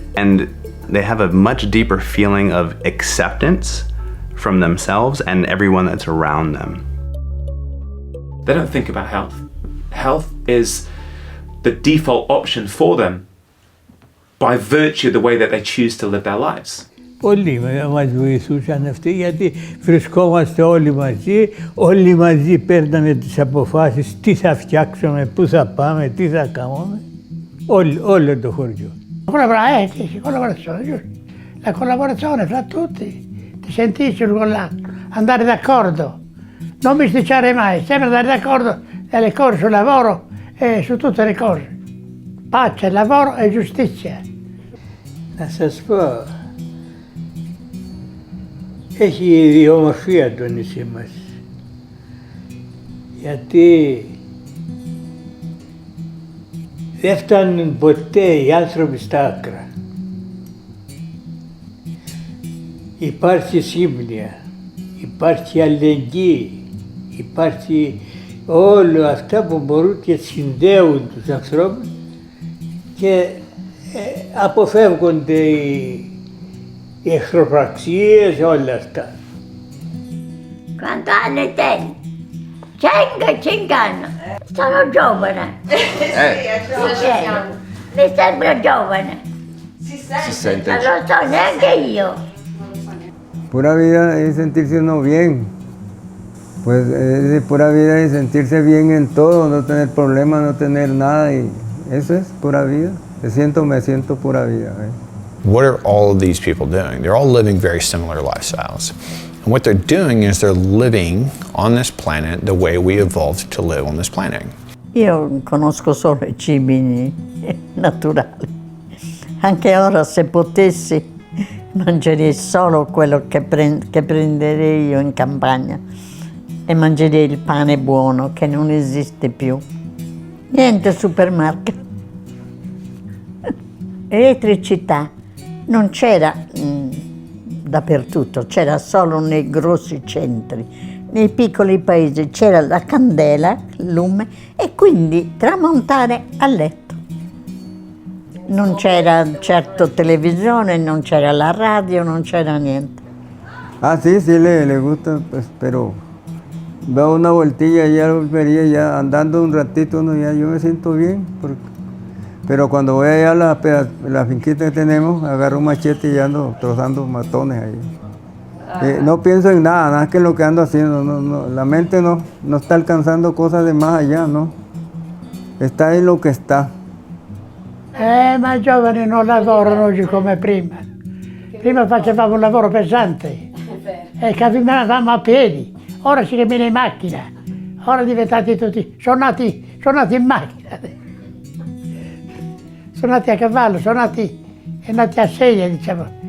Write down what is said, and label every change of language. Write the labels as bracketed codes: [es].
[en] And they have a much deeper feeling of acceptance from themselves and everyone that's around them. They don't think about health. Health is the default option for them by virtue of the way that they choose to live their lives. [el] Όλοι μας βοηθούσαν αυτοί, γιατί βρισκόμαστε όλοι μαζί παίρναμε τις αποφάσεις, τι θα φτιάξουμε, πού θα πάμε, τι θα κάνουμε, όλο το χωριό. [it] La collaborazione fra tutti, ti sentisci con andare d'accordo, non bisticciare mai, sempre andare d'accordo nelle cose sul lavoro e su tutte le cose. Pace, lavoro e giustizia. [el] Να σας πω, έχει η ομορφία το νησί μας, γιατί δεν φτάνουν ποτέ οι άνθρωποι στα άκρα. Υπάρχει σύμπνοια, υπάρχει αλληλεγγύη, υπάρχει όλα αυτά που μπορούν και συνδέουν τους ανθρώπους και αποφεύγονται οι εχθροπραξίες, όλα αυτά. [it] Quanti anni tieni? 5 anni. Sono giovane. Mi sembra giovane. Si sente. Non lo so neanche io. [es] Pura vida es sentirse uno bien. Pues es de pura vida y sentirse bien en todo, no tener problemas, no tener nada, y eso es pura vida. Me siento pura vida. [en] What are all of these people doing? They're all living very similar lifestyles. And what they're doing is they're living on this planet the way we evolved to live on this planet. [it] Io conosco solo I cibi naturali. Anche ora, se potessi, mangerei solo quello che prenderei io in campagna e mangerei il pane buono che non esiste più. Niente supermarket. Elettricità non c'era dappertutto, c'era solo nei grossi centri. Nei piccoli paesi c'era la candela, il lume, e quindi tramontare a letto. Non c'era certo televisione, non c'era la radio, non c'era niente. [es] Ah, sí, sí le gusta, pues, pero veo una vueltilla y ya volvería, ya andando un ratito, ¿no? Ya yo me siento bien, pero cuando voy allá a la finquita que tenemos, agarro un machete y ando trozando matones ahí. No pienso en nada, nada que lo que ando haciendo, no, la mente no está alcanzando cosas de más allá, ¿no? Está en lo que está. [it] Ma i giovani non lavorano oggi come prima. Prima facevamo un lavoro pesante e camminavamo a piedi, ora si cammina in macchina, ora diventati tutti, sono nati in macchina, sono nati a cavallo, sono nati a sedia, diciamo.